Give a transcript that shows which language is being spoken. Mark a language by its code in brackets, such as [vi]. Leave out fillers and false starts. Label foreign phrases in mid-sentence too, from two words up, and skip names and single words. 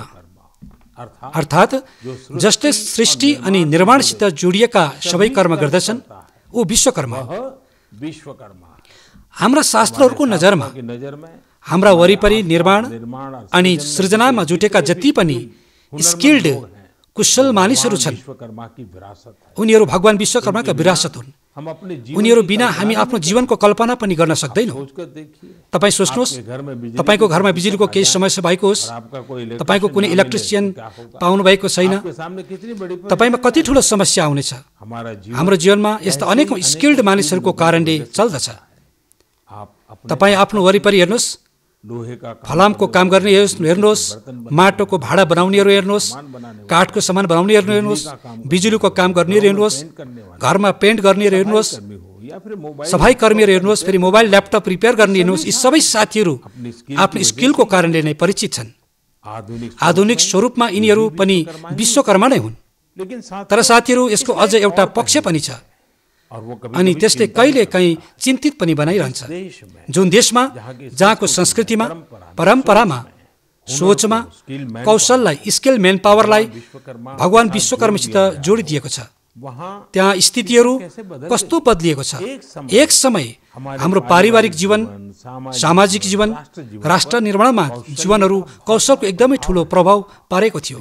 [ne] अर्थात् जसले सृष्टि अनि निर्माणसित जोडिएका सबै कर्म गर्दछन् ऊ विश्वकर्मा। हाम्रा शास्त्रहरूको नजरमा हाम्रा वरिपरि निर्माण अनि सृजनामा जुटेका जति पनि स्किल्ड कुशल मानिसहरू छन्, उनीहरू भगवान विश्वकर्माका विरासत हुन् [hi] हम अपने जीवन [ne] उनीहरू [hi] की बिना कल्पना [ne] हामी [hi] नहीं [ne] आफ्नो [hi] कर [ne] जीवनको कल्पना पनि गर्न सक्दैनौँ। [hi] सोचकर देखिए, [ne] तपाईँ सोच्नुहोस्, [hi] आपके घर में बिजली [ne] तपाईँको [hi] की [ne] घरमा [hi] समस्या [ne] बिजुलीको [hi] आ [ne] केही [hi] जाए [ne] समस्या भएको होस्, [hi] और आपका कोई [ne] तपाईँको कुनै [hi] इलेक्ट्रिशियन ना [ne] इलेक्ट्रिसियन [hi] मिले, तो क्या होगा? [ne] पाउनुभएको छैन, [hi] आपके सामने कितनी बड़ी [ne] तपाईँमा कति ठुलो समस्या आउनेछ। [hi] हमारा जीवन [ne] हाम्रो जीवनमा यस्ता अनेकौँ स्किल्ड मानिसहरूको कारणले चल्दछ। [hi] आप अपने [ne] तपाईँ आफ्नो वरिपरि हेर्नुहोस्, [hi] लोहे का काम [ne] फलामको काम गर्ने हेर्नुहोस्, माटोको भाँडा बनाउनेहरू हेर्नुहोस्, काठको सामान बनाउनेहरू हेर्नुहोस्, बिजुलीको काम गर्नेहरू हेर्नुहोस्, घरमा पेन्ट गर्नेहरू हेर्नुहोस्, [hi] कर्मी हो या फिर मोबाइल [ne] सफाई कर्मीहरू हेर्नुहोस्, फेरि [en] mobile laptop repair [ne] गर्ने हेर्नुहोस्, यी सबै साथीहरू आफ्नो स्किलको कारणले नै परिचित छन्। आधुनिक स्वरूपमा यिनीहरू पनि विश्वकर्मा नै हुन्। [hi] लेकिन साथ [ne] तर साथीहरू, यसको अझ एउटा पक्ष पनि छ, [hi] और वो कभी [ne] अनि त्यसले कहिले काहीँ चिन्तित पनि बनाइरहन्छ। [hi] देश में [ne] जुन देशमा जहाँको संस्कृतिमा, परम्परामा, सोचमा कौशललाई, [en] skill man [ne] पावरलाई भगवान विश्वकर्मासित जोडिदिएको छ, [hi] वहाँ [ne] त्यहाँ स्थितिहरू कस्तो बदलिएको छ। एक समय हाम्रो पारिवारिक जीवन, सामाजिक जीवन, राष्ट्र निर्माणमा जीवनहरू कौशलको एकदमै ठुलो प्रभाव पारेको थियो।